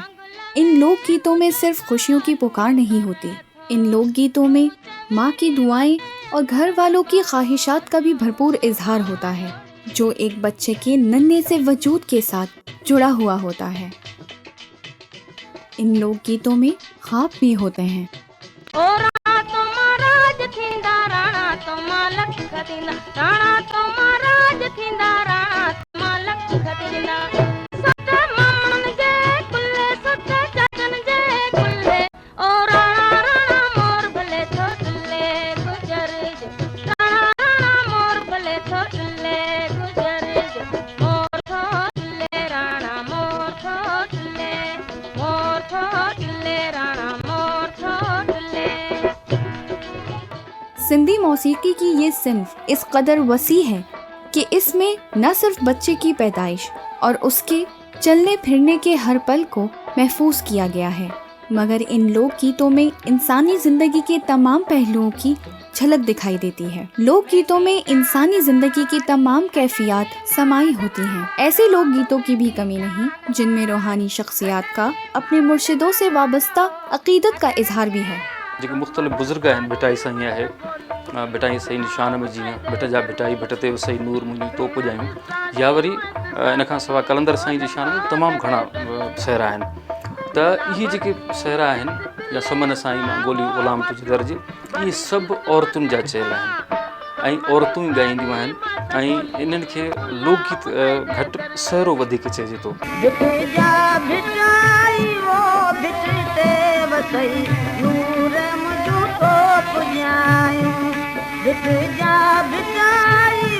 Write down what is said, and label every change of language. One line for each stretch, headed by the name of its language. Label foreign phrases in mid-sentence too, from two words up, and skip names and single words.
Urdu: ان لوک گیتوں میں صرف خوشیوں کی پکار نہیں ہوتی، ان لوک گیتوں میں ماں کی دعائیں اور گھر والوں کی خواہشات کا بھی بھرپور اظہار ہوتا ہے، جو ایک بچے کے ننھے سے وجود کے ساتھ جڑا ہوا ہوتا ہے. ان لوک گیتوں میں خواب بھی ہوتے ہیں.
Sindhi: ओ राणा तो महाराज थींदा, राणा तो मालक थींदा, राणा तो महाराज थींदा, राणा तो मालक थींदा। सत मामन जे कुल्ले, सत चाचन जे कुल्ले, ओ राणा राणा मोर भले थो टुल्ले गुजर जो, राणा राणा मोर भले थो टुल्ले गुजर जो, मोर थो टुल्ले राणा मोर थो टुल्ले, मोर थो टुल्ले राणा मोर थो टुल्ले।
Urdu: سندھی موسیقی کی یہ صنف اس قدر وسیع ہے کہ اس میں نہ صرف بچے کی پیدائش اور اس کے چلنے پھرنے کے ہر پل کو محفوظ کیا گیا ہے، مگر ان لوک گیتوں میں انسانی زندگی کے تمام پہلوؤں کی جھلک دکھائی دیتی ہے. لوک گیتوں میں انسانی زندگی کی تمام کیفیت سمائی ہوتی ہیں. ایسے لوک گیتوں کی بھی کمی نہیں جن میں روحانی شخصیات کا اپنے مرشدوں سے وابستہ عقیدت کا اظہار بھی ہے.
Sindhi: जेके मुख़्तलिफ़ बुज़ुर्ग आहिनि, भिटाई साईं आहे, भिटाई साईं निशान में जीअं भिट जा भिटाई भिट ते सही नूर मुंहिंजी तो पुॼायूं, या वरी इन खां सवाइ कलंदर साईं जी शान में तमामु घणा सहरा आहिनि। त इहे जेके सहरा आहिनि या समन साईं मां गोली ग़ुलाम तुंहिंजे दर्जे, इहे सभु औरतुनि जा चयल आहिनि ऐं औरतूं ई ॻाईंदियूं आहिनि ऐं इन्हनि खे लोकगीत घटि सहरो वधीक चइजे थो। भिट जा भिटाई वसई नूर मुझू तो पुजायूं भिट जा भिटाई